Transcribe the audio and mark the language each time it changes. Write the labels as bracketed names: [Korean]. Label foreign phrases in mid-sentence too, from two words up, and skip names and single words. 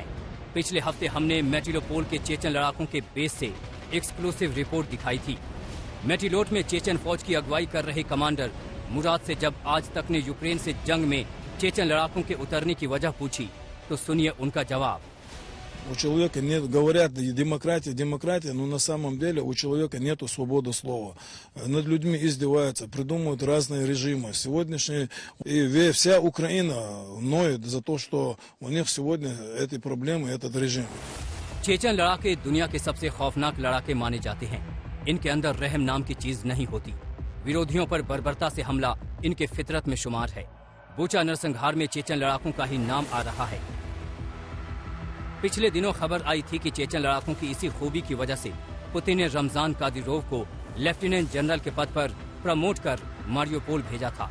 [Hindi] पिछले हफ्ते हमने मेटिलोपोल के चेचन लड़ाकों के बेस से एक्सक्लूसिव रिपोर्ट दिखाई थी। मेटिलोट में चेचन फौज की अगुवाई कर रहे कमांडर मुराद से जब आज तक ने यूक्रेन से जंग में चेचन लड़ाकों के उतरने की वजह पूछी तो सुनिए उनका जवाब। [Russian] У человека нет, говорят, демократия, демократия, но на самом деле у человека нету свободы слова. Над людьми издеваются, придумывают разные режимы. Сегодняшний и вся Украина ноет за то, что у них сегодня эти проблемы, этот режим. [Hindi] चेचन लड़ाके दुनिया के सबसे खौफनाक लड़ाके माने जाते हैं। इनके अंदर रहम नाम की चीज नहीं होती। विरोधियों पर बर्बरता से हमला इनके फितरत में शुमार है। बूचा नरसंहार में चेचन लड़ाकों का ही नाम आ रहा है। पिछले दिनों खबर आई थी कि चेचन लड़ाकों की इसी खूबी की वजह से पुतिन ने रमजान कादिरोव को लेफ्टिनेंट जनरल के पद पर प्रमोट कर मारियोपोल भेजा था।